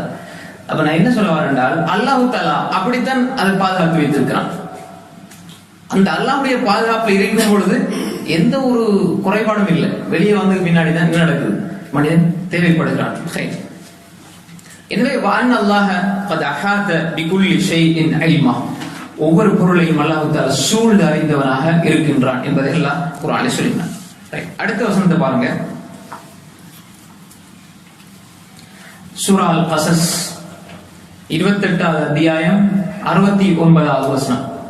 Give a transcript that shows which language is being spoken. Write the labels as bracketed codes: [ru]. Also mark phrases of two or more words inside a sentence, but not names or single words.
[ta] அப்ப நான் என்ன சொல்ல வரேன் என்றால், [ar] الله تعالى [ta] அப்படித்தான் அதை பாதுகாத்து வைத்திருக்கிறான். அந்த அல்லாஹ்வுடைய பாதுகாப்புல இருக்கும் பொழுது எந்த ஒரு குறைபாடும் இல்லை. வெளியே வந்து பின்னாடி தான் என்ன நடக்குது, மனிதன் தேவைப்படுகிறான். எனவே வான் அல்லாஹ் [ar] قد احاط بكل شيء علما, [ta] ஒவ்வொரு பொருளையும் [ar] الله تعالى [ta] சூழ்ந்து அறிந்தவனாக இருக்கின்றான் என்பதை எல்லாம் குர்ஆனில் சொல்லினான். அடுத்த வசனத்தை பாருங்க. சூரா அல் கஸஸ் 28வது அத்தியாயம் 69வது வசனம்.